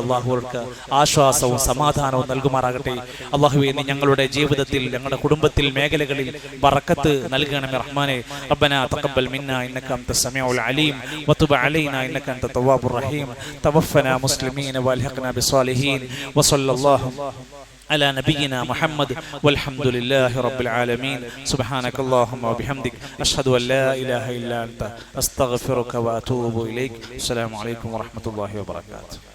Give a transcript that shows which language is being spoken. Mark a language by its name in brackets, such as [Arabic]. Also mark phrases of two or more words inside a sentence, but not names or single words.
[Malayalam] അല്ലാഹു അവർക്ക് ആശ്വാസവും സമാധാനവും നൽകുമാറാകട്ടെ. അല്ലാഹുവേ, നീ ഞങ്ങളുടെ ജീവിതത്തിൽ, ഞങ്ങളുടെ കുടുംബത്തിൽ, മേഖലകളിൽ ബറക്കത്ത് നൽകണമേ റഹ്മാനെ. [Arabic] ربنا تقبل منا إنك أنت السميع العليم وتب علينا إنك أنت التواب الرحيم. توفنا مسلمين وألحقنا بالصالحين وصلى الله على نبينا محمد والحمد لله رب العالمين. سبحانك اللهم وبحمدك أشهد أن لا إله إلا أنت أستغفرك وأتوب إليك. السلام عليكم ورحمة الله وبركاته.